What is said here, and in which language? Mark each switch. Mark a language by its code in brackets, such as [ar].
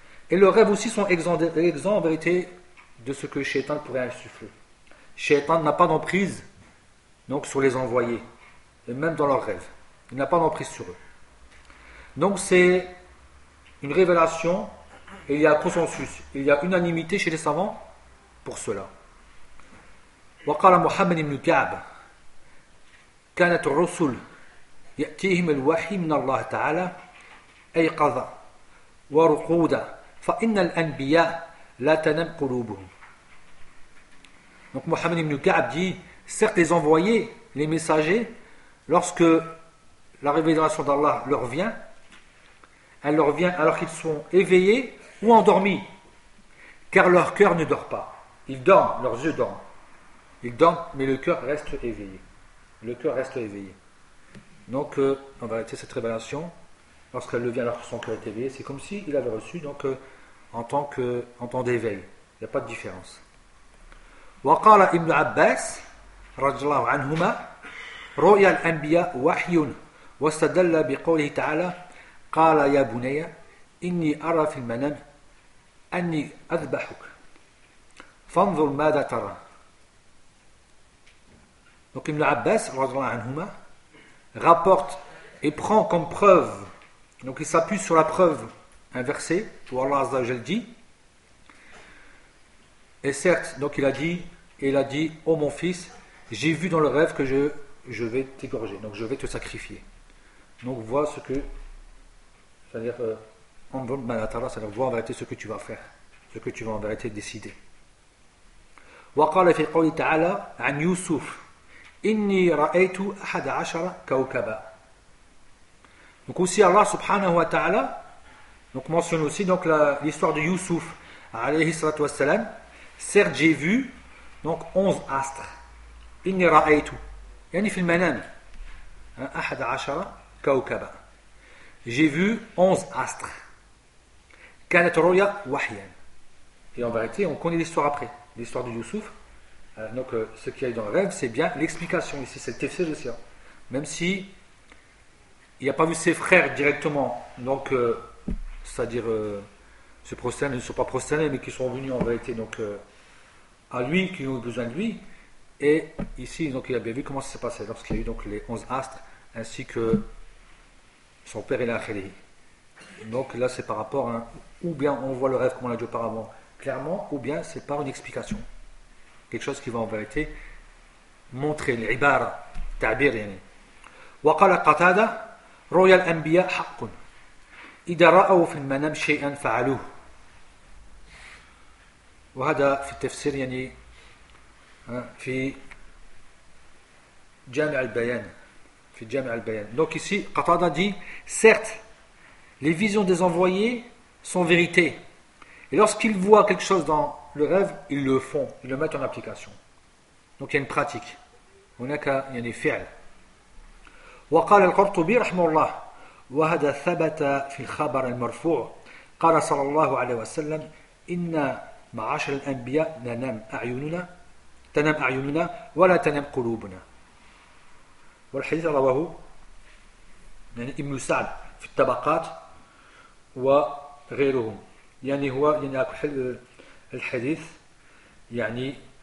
[fr] Et leurs rêves aussi sont exempts en vérité de ce que Shaitan pourrait insuffler. Shaitan n'a pas d'emprise donc sur les envoyés, et même dans leurs rêves. Il n'a pas d'emprise sur eux. Donc c'est une révélation, et il y a consensus, il y a unanimité chez les savants pour cela. [ar] وقال محمد بن كعب كانت الرسل يأتيهم الوحي من الله تعالى أيقظة ورقودة فإن الأنبياء لا تنم قلوبهم. [fr] Donc محمد بن كعب dit, certes les envoyés, les messagers, lorsque la révélation d'Allah leur vient, elle leur vient alors qu'ils sont éveillés ou endormis, car leur cœur ne dort pas. Ils dorment, leurs yeux dorment. Ils dorment, mais le cœur reste éveillé. Le cœur reste éveillé. Donc, en réalité, cette révélation, lorsqu'elle le vient alors que son cœur est éveillé, c'est comme s'il avait reçu donc, en tant d'éveil. Il n'y a pas de différence. [ar] وَقَالَ إِبْنُ عَبَّاسِ رَجَ اللَّهُ عَنْهُمَا رُؤْيَا الْأَنْبِيَا وَحْيٌ وَاسْتَدَلَّ بِقَوْلِهِ تَعَالَى قال يا بني إني أرى في المنام أني أذبحك فانظر ماذا ترى. [fr] Donc Ibn Abbas rapporte et prend comme preuve, donc il s'appuie sur la preuve, un verset où Allah Azza wa Jalla dit, et certes, donc il a dit, ô mon fils, j'ai vu dans le rêve que je vais t'égorger, donc je vais te sacrifier. Donc vois ce que, c'est-à-dire, vois en vérité ce que tu vas faire, ce que tu vas en vérité décider. [ar] وَقَالَ فِي قَوْلِ تَعَالَى عَنْ يُوسُفْ إِنِّي رَأَيْتُ أَحَدَ عَشَرَ كَوْكَبَا. [fr] Donc aussi Allah [ar] subhanahu wa ta'ala [fr] donc mentionne aussi donc l'histoire de Youssouf [ar] alayhi salatu wassalam. [fr] Certes j'ai vu donc 11 astres. [ar] إِنِّي رَأَيْتُ يعني في المنام أَحَدَ عَشَرَ كَوْكَبَا. [fr] J'ai vu 11 astres. [ar] كَانَتْ رُؤْيَا وَحْيًا. [fr] Et en vérité on connaît l'histoire après, l'histoire de Youssouf. Donc, ce qu'il y a eu dans le rêve, c'est bien l'explication ici, c'est le tefsir de Sirah. Même si il n'a pas vu ses frères directement, donc, c'est-à-dire, se prosterner, ils ne sont pas prosternés, mais qui sont venus en réalité, donc, à lui, qui ont eu besoin de lui, Et ici, donc, il avait vu comment ça s'est passé lorsqu'il y a eu donc les 11 astres ainsi que son père et la Khali. Donc là, c'est par rapport à un, ou bien on voit le rêve comme on l'a dit auparavant clairement, ou bien c'est par une explication. Quelque chose qui va en vérité montrer l'ibara, ta'bir. [ar] وقال قتادة رؤيا الأنبياء حق إذا رأوا في المنام شيئا فعلوه. وهذا في التفسير يعني في جامع البيان في جامع البيان. [fr] Donc ici Qatada dit certes les visions des envoyés sont vérité et lorsqu'ils voient quelque chose dans le rêve ils le font, ils le mettent en application. Donc il y a une pratique. On n'a qu'à y en faire. [ar] وقال القرطبي رحمه الله وهذا ثبت في الخبر المرفوع قال صلى الله عليه وسلم إن معاشر الأنبياء ننام أعيننا تنام أعيننا ولا تنام قلوبنا والحديث رواه يعني ابن سعد في الطبقات وغيرهم يعني هو يعني الحديث يعني